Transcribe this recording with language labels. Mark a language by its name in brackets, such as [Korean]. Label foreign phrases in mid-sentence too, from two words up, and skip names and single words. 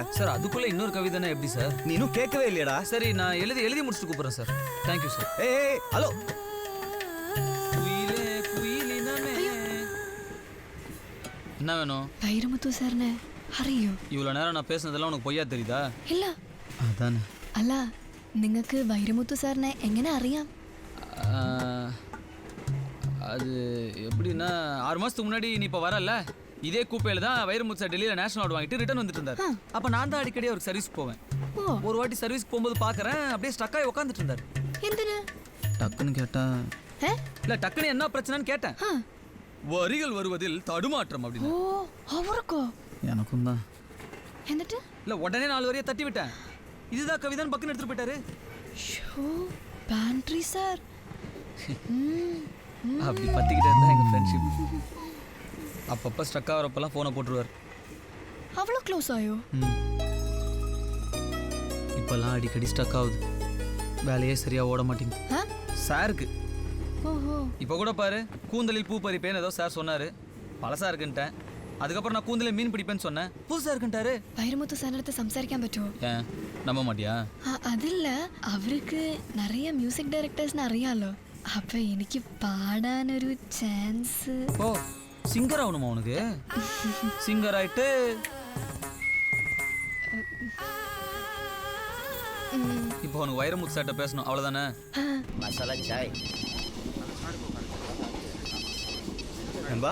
[Tamil] சார் அதுக்குள்ள இன்னொரு கவிதைனா எப்படி சார்? நீ இன்னும் கேட்கவே இல்லையடா. சரி நான் எழுதி முடிச்சுட்டு கூப்பிட்றேன் சார். [English] thank you sir. [Tamil] ஏய் ஹலோ. என்ன வேணும்? வைரமுத்து சார்னே അറിയോ? இவ்வளோ நேரம் நான் பேசுனதெல்லாம் உனக்கு பொய்யா தெரியுதா? [Malayalam] ഇല്ല. [Tamil] அதானே. [Malayalam] അല്ല നിങ്ങൾക്ക് വൈരമുത്തു സാറിനെ എങ്ങനെ അറിയാം? [Tamil] அது எப்படின்னா 6 மாதத்துக்கு முன்னாடி நீ இப்போ வரல இதே கூப்பையில் தான் வைரமுத்து சார் டெல்லியில் [English] national award [Tamil] வாங்கிட்டு ரிட்டர்ன் வந்துட்டு இருந்தார். அப்போ நான் தான் அடிக்கடி அவருக்கு சர்வீஸ் போவேன். ஒரு வாட்டி சர்வீஸ் போகும்போது பார்க்குறேன் அப்படியே ஸ்டக்காகி உட்காந்துட்டு இருந்தார். [Malayalam] എന്തിന്? [Tamil] டக்குன்னு கேட்டேன். இல்லை டக்குன்னு என்ன பிரச்சனைன்னு கேட்டேன். வரிகள் வருவதில் தடுமாற்றம் அப்படின்னு. [Malayalam] ഓ അവർക്കോ? [Tamil] எனக்கும் தான். [Malayalam] എന്നിട്ട്? [Tamil] இல்லை உடனே 4 வரியை தட்டி விட்டேன். இதுதான் கவிதான்னு பக்கம் எடுத்துட்டு போயிட்டாரு. ஷோ பாண்ட்ரி சார். அப்படி பத்திக்கிட்டே இருந்தா எங்கள் ஃப்ரெண்ட்ஷிப். அப்பப்போ ஸ்டக் ஆகிறப்பெல்லாம் ஃபோனை போட்டுருவார். அவ்வளோ க்ளோஸ் ஆயோ? இப்போல்லாம் அடிக்கடி ஸ்டக் ஆகுது. வேலையே சரியாக ஓட மாட்டேங்குது சாருக்கு. ஓஹோ. இப்போ கூட பாரு கூந்தலில் பூ பறிப்பேன்னு ஏதோ சார் சொன்னார். பழசாக இருக்குன்ட்டேன். அதுக்கப்புறம் நான் கூந்தலில் மீன் பிடிப்பேன்னு சொன்னேன். புதுசாக இருக்குன்ட்டாரு. [Malayalam] വൈരമുത്തു സാറിനടുത്ത് സംസാരിക്കാൻ പറ്റുമോ? [Tamil] ஏன் நம்ப மாட்டியா? [Malayalam] അതില്ല അവർക്ക് நிறைய [English] music directors [Malayalam] അറിയാലോ. அப்ப എനിക്ക് പാടാനൊരു ചാൻസ്. [Tamil] ஓ சிங்கர் ஆகணுமா உனக்கு? சிங்கர் ஆயிட்டு இப்போ உனக்கு வைரமுத்து சார்ட்ட பேசணும் அவ்வளோதானே? மசாலா சாய். நண்பா